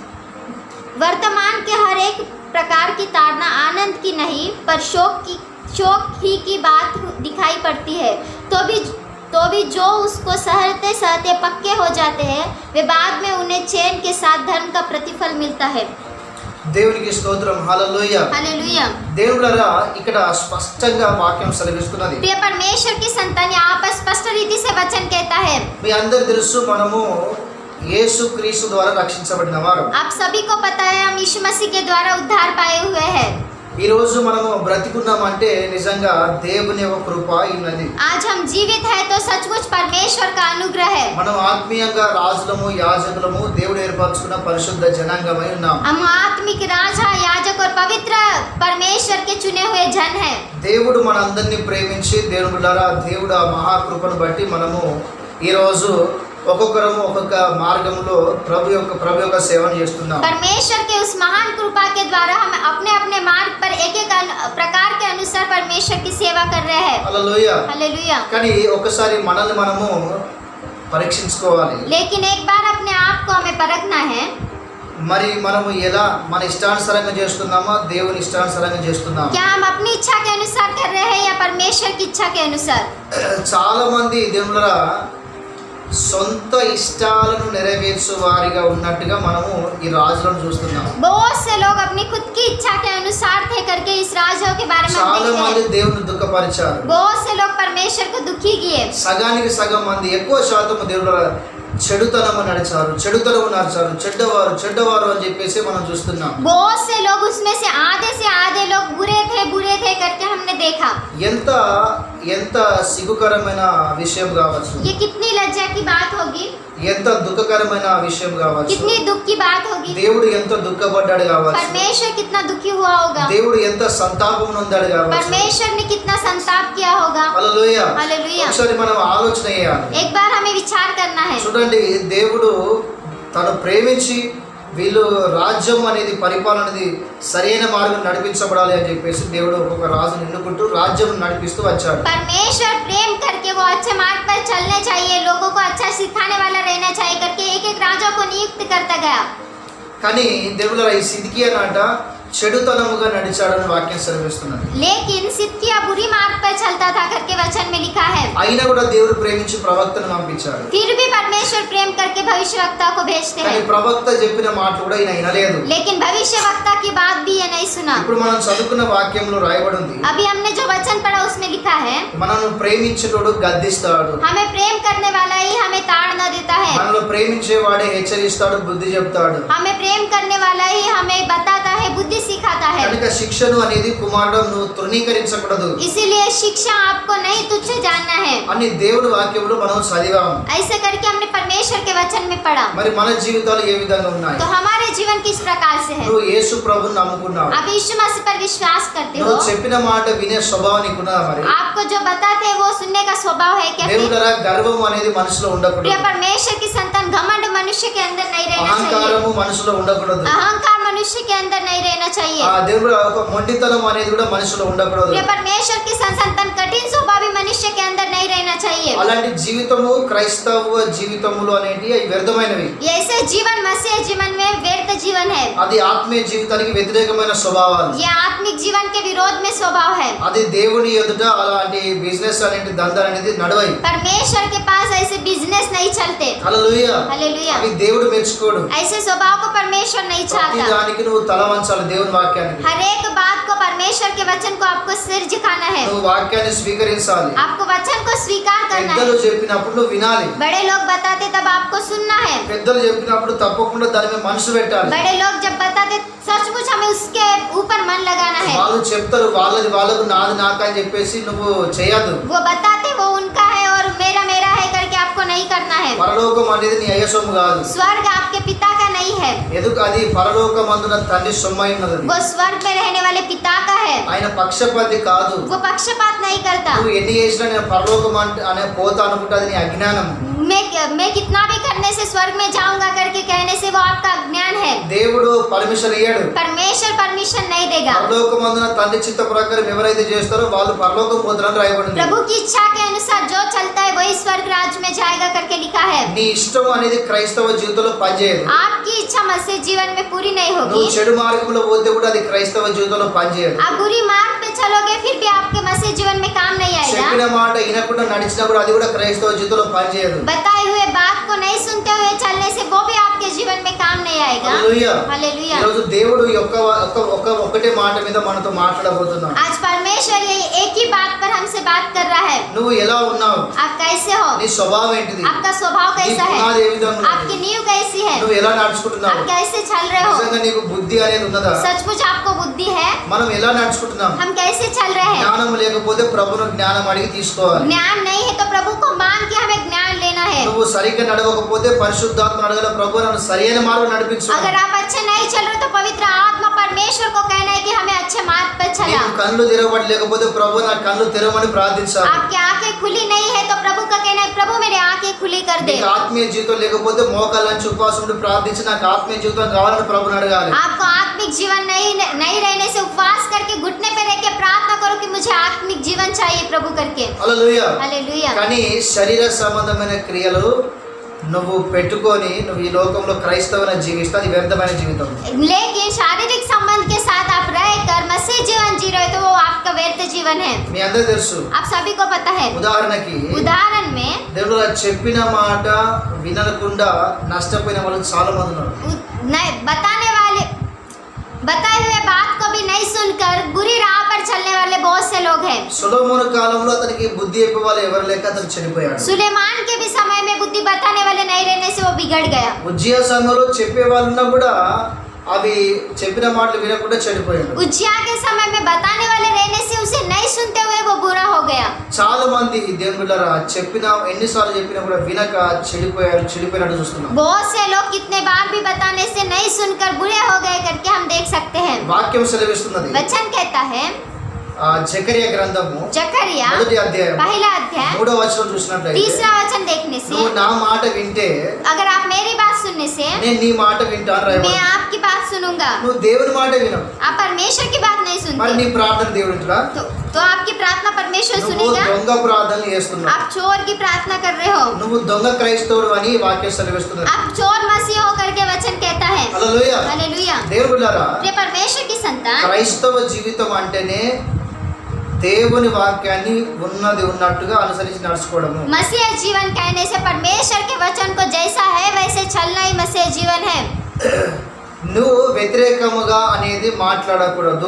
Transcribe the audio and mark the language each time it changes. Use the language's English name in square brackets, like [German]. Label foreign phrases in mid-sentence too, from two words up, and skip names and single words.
[Hindi] वर्तमान के हर एक प्रकार की ताड़ना आनंद की नहीं पर शोक ही की बात दिखाई पड़ती है, तो भी जो उसको सहते सहते पक्के हो जाते हैं वे बाद में उन्हें चैन के साथ धर्म का प्रतिफल मिलता है। [Telugu] దేవునికి స్తోత్రం, హల్లెలూయా [Hindi] हालेलुया। [Telugu] దేవుళ్ళరా ఇక్కడ స్పష్టంగా వాక్యం సెలవిస్తున్నది। [Hindi] प्रिय परमेश्वर की संतान यहाँ पर स्पष्ट रीति से वचन कहता है। [Telugu] మీ అందరి తెలుసు మనము యేసుక్రీస్తు ద్వారా రక్షించబడిన వారు। [Hindi] आप सभी को पता है हम यीशु मसीह के द्वारा उद्धार पाए हुए हैं। [Telugu] ఈ రోజు మనము బ్రతికున్నామంటే నిజంగా దేవుని యొక్క కృప ఉన్నది। [Hindi] आज हम जीवित हैं तो सचमुच परमेश्वर का अनुग्रह है। [Telugu] మనం ఆత్మీయంగా రాజులము యాజకులము దేవుడు ఏర్పరచుకున్న పరిశుద్ధ జనాంగమై ఉన్నాం। [Hindi] हम आत्मिक राजा याजक और पवित्र परमेश्वर के चुने हुए जन हैं। [Telugu] దేవుడు మనందరినీ ప్రేమించి దేవుడులారా దేవుడు ఆ మహాకృపను బట్టి మనము ఈ రోజు ఒక్కొక్కరము ఒక్కొక్క మార్గంలో ప్రభు యొక్క సేవను చేస్తున్నాం। [Hindi] परमेश्वर के उस महान कृपा के द्वारा हम अपने अपने मार्ग पर एक एक प्रकार के अनुसार परमेश्वर की सेवा कर रहे हैं। [Telugu] హల్లెలూయా। [Hindi] हालेलुया। [Telugu] కానీ ఒకసారి మనల్ని మనము పరీక్షించుకోవాలి। [Hindi] लेकिन एक बार अपने आप को हमें परखना है। [Telugu] మరి మనము ఎలా మన ఇష్టానుసారంగా చేస్తున్నామా దేవుని ఇష్టానుసారంగా చేస్తున్నామా? [Hindi] क्या हम अपनी इच्छा के अनुसार कर रहे हैं या परमेश्वर की इच्छा के अनुसार? [Telugu] చాలా మంది దేవుళ్ళరా సొంత ఇష్టాలను నెరవేర్చు వారిగా ఉన్నట్టుగా మనము ఈ రాజులను చూస్తున్నాం। [Hindi] बहुत से लोग अपनी खुद की इच्छा के अनुसार थे करके इस राजाओं के बारे में हम [Telugu] చాలా [Hindi] देखते [Telugu] మంది [Hindi] हैं। [Telugu] దేవుని దుఃఖపరిచారు। [Hindi] बहुत से लोग परमेश्वर को दुखी किए। [Telugu] సగానికి సగం మంది ఎక్కువ శాతం దేవుళ్ళ చెడుతనము నడిచారు, చెడ్డవారు అని చెప్పేసి మనం చూస్తున్నాం। [Hindi] बहुत से लोग उसमें से आधे लोग बुरे थे करके हमने देखा। [Telugu] ఎంత సిగ్గుకరమైన విషయం కావచ్చు, [Hindi] ये कितनी लज्जा की बात होगी, [Telugu] ఎంత దుఃఖకరమైన విషయం కావచ్చు, [Hindi] कितनी दुख की बात होगी। [Telugu] దేవుడు ఎంత దుఃఖపడ్డాడు కావచ్చు, [Hindi] परमेश्वर कितना दुखी हुआ होगा, [Telugu] దేవుడు ఎంత సంతాపం నొందాడు కావచ్చు। [Hindi] परमेश्वर ने कितना संताप किया होगा। [Telugu] హల్లెలూయా। [Hindi] हालेलुया। [Telugu] ఒకసారి మనం ఆలోచన చేయాలి। [Hindi] एक बार हमें विचार करना है। [Telugu] చూడండి, దేవుడు తను ప్రేమించి వీళ్ళు రాజ్యం అనేది పరిపాలన అనేది సరైన మార్గం నడిపించబడాలి అని చెప్పేసి దేవుడు ఒక్కొక్క రాజును ఎన్నుకుంటూ రాజ్యం నడిపిస్తూ వచ్చాడు। [Hindi] परमेश्वर प्रेम करके वो अच्छे मार्ग पर चलने चाहिए, लोगों को अच्छा सिखाने वाला रहना चाहिए करके एक एक राजा को नियुक्त करता गया। [Telugu] కానీ దేవుడు ఈ సిద్కియా నాట చెడుతనముగా నడిచాడని వాక్యం సెలవిస్తున్నది। [Hindi] लेकिन सिदकिय्याह बुरी मार्ग पर चलता था करके वचन में लिखा है। [Telugu] అయినా కూడా దేవుడు ప్రేమించి ప్రవక్తను పంపించాడు। [Hindi] फिर भी परमेश्वर प्रेम करके भविष्यवक्ता को भेजते [Telugu] కానీ [Hindi] हैं, [Telugu] ప్రవక్త చెప్పిన మాట కూడా ఈయన వినలేదు। [Hindi] लेकिन भविष्यवक्ता की बात भी ये नहीं सुना। [Telugu] ఇప్పుడు మనం చదువుకున్న వాక్యంలో రాయబడి ఉంది, [Hindi] अभी हमने जो वचन पढ़ा उसमें लिखा है, [Telugu] మనను ప్రేమించేటోడు గద్దిస్తాడు, [Hindi] हमें प्रेम करने वाला ही हमें ताड़ना देता है, [Telugu] మనలో ప్రేమించేవాడే హెచ్చరిస్తాడు, బుద్ధి చెప్తాడు। [Hindi] हमें प्रेम करने वाला ही हमें बताता है, बुद्धि सिखाता है। [Telugu] కనుక శిక్షను అనేది కుమారుడు నువ్వు తృణీకరించకూడదు [Hindi] इसीलिए शिक्षा आपको नहीं तुच्छ जानना है। [Telugu] అని దేవుడి వాక్యంలో మనం చదివాము। [Hindi] ऐसे करके हमने परमेश्वर के वचन में पढ़ा। [Telugu] మరి మన జీవితాలు ఏ విధంగా ఉన్నాయి? [Hindi] तो हमारे जीवन किस प्रकार से है? [Telugu] నువ్వు యేసు ప్రభువుని నమ్ముకున్నావు, [Hindi] आप यीशु मसीह पर विश्वास करते हो, [Telugu] నువ్వు చెప్పిన మాట వినే స్వభావం నీకున్నదా? మరి [Hindi] आपको जो बताते हैं वो सुनने का स्वभाव है क्या? [Telugu] దేవుడరా గర్వం అనేది మనసులో [Hindi] प्रिय [Telugu] ఉండకూడదు, [Hindi] परमेश्वर की संतान घमंड मनुष्य के अंदर नहीं रहना चाहिए, [Telugu] అహంకారము మనసులో ఉండకూడదు, [Hindi] मनुष्य के अंदर नहीं रहना चाहिए। [Telugu] దేవుడు ఒక మొండితనం అనేది కూడా మనసులో ఉండకూడదు। [Hindi] प्रिय परमेश्वर की संतन कठिन स्वभाव भी मनुष्य के अंदर नहीं रहना चाहिए। [Telugu] అలాంటి జీవితము క్రైస్తవ జీవితములు అనేటి అవి వ్యర్థమైనవి. [Hindi] ये ऐसे जीवन मसीह जीवन में व्यर्थ जीवन है। [Telugu] అది ఆత్మీయ జీవితానికి వ్యతిరేకమైన స్వభావాలు. [Hindi] ये आत्मिक जीवन के विरोध में स्वभाव है। [Telugu] అది దేవుని ఎదుట అలాంటి బిజినెస్ అనేటి దందాలు అనేది నడవై. [Hindi] परमेश्वर के पास ऐसे बिजनेस नहीं चलते। [Telugu] హల్లెలూయా. [Hindi] हालेलुया। [Telugu] అవి దేవుడు మెచ్చుకోడు. [Hindi] ऐसे स्वभाव को परमेश्वर नहीं [Telugu] ప్రతి [Hindi] चाहता। [Telugu] దానికి నువ్వు తల వంచాలి దేవుని వాక్యానికి. [Hindi] हर एक बात को परमेश्वर के वचन को आपको सिर झुकाना है। [Telugu] నువ్వు వాక్యాన్ని స్వీకరించాలి. [Hindi] आपको वचन को स्वीकार करना है। [Telugu] పెద్దలు చెప్పినప్పుడు నువ్వు వినాలి. [Hindi] बड़े लोग बताते तब आपको सुनना है। [Telugu] పెద్దలు చెప్పినప్పుడు తప్పకుండా దాని మీద మనసు పెట్టాలి. [Hindi] बड़े लोग जब बताते सचमुच हमें उसके ऊपर मन लगाना है। [Telugu] వాళ్ళు చెప్తారు వాళ్ళది వాళ్ళకు నాది నాకా అని చెప్పేసి నువ్వు చేయొద్దు. [Hindi] वो बताते वो उनका है और मेरा मेरा है करके आपको नहीं करना है। [Telugu] పరలోకం అనేది నీ అయ్య సొమ్ము కాదు. [Hindi] स्वर्ग आपके पिता का नहीं है। [Telugu] ఎందుకు అది పరలోకమందున తండ్రి సొమ్మై ఉన్నది. [Hindi] वो स्वर्ग में रहने वाले पिता का है। [Telugu] ఆయన పక్షపాతి కాదు. [Hindi] वो पक्षपात नहीं करता। [Telugu] నువ్వు ఎన్ని చేసినా నేను పరలోకం అనే పోతా అనుకుంటే అది నీ అజ్ఞానం. [Hindi] मैं कितना भी करने से स्वर्ग में जाऊंगा करके कहने से वो आपका अज्ञान है। [Telugu] దేవుడు పర్మిషన్ ఇయ్యాడు. [Hindi] परमेश्वर परमिशन नहीं देगा। [Telugu] పరలోకమందున తండ్రి చిత్త ప్రకారం ఎవరైతే చేస్తారో వాళ్ళు పరలోకం పోతారని రాయబడింది. [Hindi] प्रभु की इच्छा के अनुसार जो चलता है वही स्वर्ग राज्य में जाएगा करके लिखा है। [Telugu] నీ ఇష్టం అనేది క్రైస్తవ జీవితంలో పనిచేయదు. [Hindi] आपकी इच्छा मसीह जीवन में पूरी नहीं [Telugu] నువ్వు [Hindi] होगी। [Telugu] చెడు మార్గంలో పోతే కూడా అది క్రైస్తవ జీవితంలో పనిచేయదు. [Hindi] आप बुरी मार्ग पे चलोगे फिर भी आपके मसीह जीवन में काम नहीं [Telugu] చెప్పిన [Hindi] आएगा। [Telugu] మాట వినకుండా నడిచినా కూడా అది కూడా క్రైస్తవ జీవితంలో పనిచేయదు. [Hindi] बताए हुए बात को नहीं सुनते हुए चलने से वो भी आपके जीवन में काम नहीं आएगा। [Telugu] హల్లెలూయా. [Hindi] हालेलुया। [Telugu] ఈరోజు దేవుడు ఒక్కటే మాట మీద మనతో మాట్లాడబోతున్నాడు. [Hindi] आज परमेश्वर ये एक ही बात पर हमसे बात कर रहा है। [Telugu] నువ్వు ఎలా ఉన్నావు? [Hindi] आप कैसे हो? [Telugu] నీ స్వభావం ఏంటిది? [Hindi] आपका स्वभाव [Telugu] నీ [Hindi] कैसा [Telugu] పునాది ఏ [Hindi] है? [Telugu] విధంగా [Hindi] आपकी [Telugu] ఉన్నది? [Hindi] नींव कैसी है? [Telugu] నువ్వు ఎలా నడుచుకుంటున్నావు? [Hindi] आप कैसे चल रहे हो? [Telugu] నిజంగా నీకు బుద్ధి అనేది ఉన్నదా? [Hindi] सचमुच आपको बुद्धि है? [Telugu] మనం ఎలా నడుచుకుంటున్నాం? [Hindi] हम कैसे चल रहे हैं? [Telugu] జ్ఞానం లేకపోతే ప్రభువును జ్ఞానం అడిగి తీసుకోవాలి. [Hindi] ज्ञान नहीं है तो प्रभु को मांग के हमें ज्ञान लेना है। [Telugu] నువ్వు సరిగ్గా నడవకపోతే పరిశుద్ధాత్మ అడగల ప్రభు నన్ను సరైన మార్గం నడిపించు. [Hindi] अगर आप अच्छे नहीं चल रहे तो पवित्र आत्मा परमेश्वर को कहना है कि हमें अच्छे मार्ग पर चला। [Telugu] నీకు కళ్ళు తెరవబడి లేకపోతే ప్రభు నా కళ్ళు తెరవమని ప్రార్థించాలి. [Hindi] आपकी आंखें खुली नहीं है तो प्रभु का कहना है प्रभु मेरी आंखें खुली कर दे। [Telugu] నీకు ఆత్మీయ జీవితం లేకపోతే మోకాళ్ళ నుంచి ఉపవాసం ఉండి ప్రార్థించి నాకు ఆత్మీయ జీవితం కావాలని ప్రభుని అడగాలి. [Hindi] आपको आत्मिक जीवन नहीं रहने से उपवास करके घुटने पे रह के प्रार्थना करो कि मुझे आत्मिक जीवन चाहिए प्रभु करके। [Telugu] హల్లెలూయా. [Hindi] हालेलुया। [Telugu] కానీ శరీర సంబంధమైన క్రియలు నువ్వు పెట్టుకొని నువ్వు ఈ లోకంలో క్రైస్తవుని జీవిస్తే అది వ్యర్థమైన జీవితం. [Hindi] लेकिन शारीरिक संबंध के साथ आप रहकर मसीह जीवन जी रहे हो तो वो आपका व्यर्थ जीवन है। [Telugu] మీ అందరూ తెలుసు. [Hindi] आप सभी को पता है। [Telugu] ఉదాహరణకి [Hindi] उदाहरण में [Telugu] దేవుడు చెప్పిన మాట వినకుండా నష్టపోయిన వాళ్ళు చాలా మంది ఉన్నారు. [Hindi] बताए हुए बात को भी नहीं सुनकर बुरी राह पर चलने वाले बहुत से लोग हैं। [Telugu] సొలొమోను కాలంలో అతనికి బుద్ధి చెప్పే వాళ్ళు ఎవరు లేక అతను చనిపోయాడు. [Hindi] सुलेमान के भी समय में बुद्धि बताने वाले नहीं रहने से वो बिगड़ गया। [Telugu] ఉజ్జియా సంఘంలో చెప్పే వాళ్ళున్నా కూడా అవి చెప్పిన మాటలు వినకుండా చనిపోయాడు. [Hindi] उज्जिया के समय में बताने वाले रहने से उसे नहीं सुनते हुए वो बुरा हो गया। [Telugu] చాలా మంది దేవుని బిడ్డలారా చెప్పిన ఎన్నిసార్లు చెప్పినా కూడా వినక చెడిపోయినట్టు చూస్తున్నాం. [Hindi] बहुत से लोग कितने बार भी बताने से नहीं सुनकर बुरे हो गए करके हम देख सकते हैं। [Telugu] వాక్యం సెలవిస్తున్నది. [Hindi] वचन कहता है [Telugu] జకరియా గ్రంథము [Hindi] जकरिया [Telugu] మొదటి అధ్యాయం [Hindi] पहला अध्याय [Telugu] 3వ వచనం చూసినట్లయితే [Hindi] तीसरा वचन देखने से [Telugu] నువ్వు నా మాట వింటే [Hindi] अगर आप मेरी बात सुनने से [Telugu] నేను నీ మాట వింటాను [Hindi] मैं [Telugu] రాయబడింది. [Hindi] आपकी बात सुनूंगा। [Telugu] నువ్వు దేవుని మాట వినవు [Hindi] आप परमेश्वर की बात नहीं [Telugu] మరి [Hindi] सुनते [Telugu] నీ प्रार्थన దేవుడు వింటాడా? [Hindi] तो आपकी प्रार्थना परमेश्वर [Telugu] నువ్వు [Hindi] सुनेगा। [Telugu] దొంగ ప్రార్థనలు చేస్తున్నావు. [Hindi] आप चोर की प्रार्थना कर रहे हो। [Telugu] నువ్వు దొంగ క్రైస్తవుడు అని వాక్యం సెలవిస్తున్నది. [Hindi] आप चोर मसीह हो करके वचन कहता है। [Telugu] హల్లెలూయా. [Hindi] हालेलुया। [Telugu] దేవుని బిడ్డలారా [Hindi] प्रिय परमेश्वर की संतान [Telugu] క్రైస్తవ జీవితం అంటేనే దేవుని వాక్యాన్ని ఉన్నది ఉన్నట్టుగా అనుసరించి నడుచుకోవడము. [Hindi] मसीह जीवन कहने से परमेश्वर के वचन को जैसा है वैसे चलना ही मसीह जीवन है। [Telugu] నువ్వు వ్యతిరేకముగా అనేది మాట్లాడకూడదు.